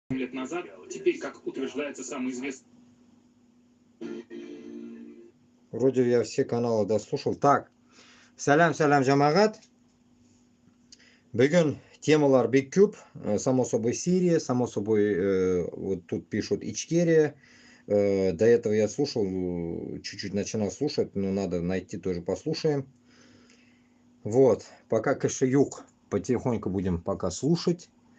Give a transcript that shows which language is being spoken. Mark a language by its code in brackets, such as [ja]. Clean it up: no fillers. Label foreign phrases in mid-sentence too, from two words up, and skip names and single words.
[ru] лет назад, теперь, как утверждается самый известный... Вроде я все каналы дослушал. [kk] Так, салям жамағат. Бүгін темалар бек көп. [ru] Само собой Сирия, само собой вот тут пишут Ичкерия. До этого я слушал, чуть-чуть начинал слушать, но надо найти, тоже послушаем. Вот, пока Кашиюк потихоньку будем пока слушать.